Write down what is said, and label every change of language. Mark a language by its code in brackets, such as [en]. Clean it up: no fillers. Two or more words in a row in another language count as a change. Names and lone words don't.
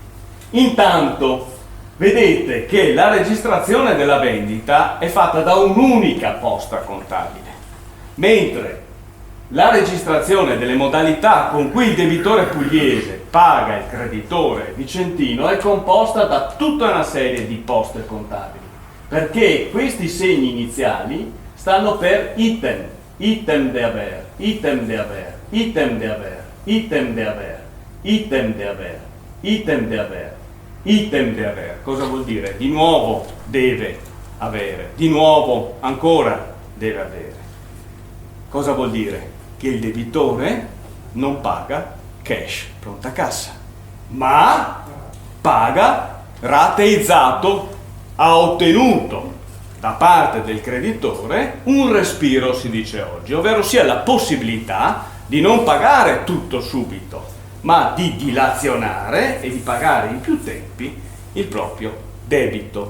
[it] Intanto vedete che la registrazione della vendita è fatta da un'unica posta contabile, mentre la registrazione delle modalità con cui il debitore pugliese paga il creditore vicentino è composta da tutta una serie di poste contabili, perché questi segni iniziali stanno per item, [vec] item de aver, item de aver, item de aver, item de aver. Item de haver, item de haver, item de haver. [it] Cosa vuol dire? Di nuovo deve avere, di nuovo ancora deve avere. Cosa vuol dire? Che il debitore non paga cash pronta cassa, ma paga rateizzato, ha ottenuto da parte del creditore un respiro, si dice oggi, ovvero sia la possibilità di non pagare tutto subito, ma di dilazionare e di pagare in più tempi il proprio debito.